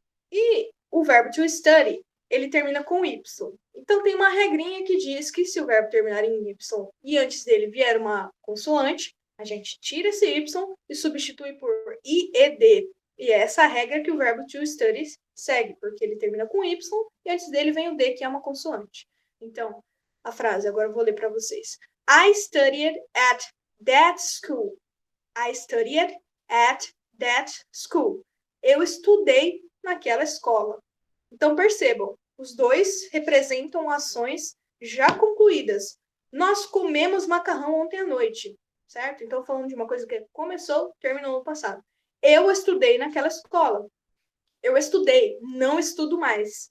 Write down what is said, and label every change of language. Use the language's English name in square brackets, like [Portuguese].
[Portuguese] E o verbo to study, ele termina com Y. Então, tem uma regrinha que diz que se o verbo terminar em Y e antes dele vier uma consoante, a gente tira esse Y e substitui por IED. E é essa regra que o verbo to study segue, porque ele termina com Y e antes dele vem o D, que é uma consoante. Então, a frase, agora eu vou ler para vocês. [English] I studied at that school. I studied at that school. [Portuguese] Eu estudei naquela escola. Então, percebam, os dois representam ações já concluídas. Nós comemos macarrão ontem à noite, certo? Então, falando de uma coisa que começou, terminou no passado. Eu estudei naquela escola. Eu estudei, não estudo mais.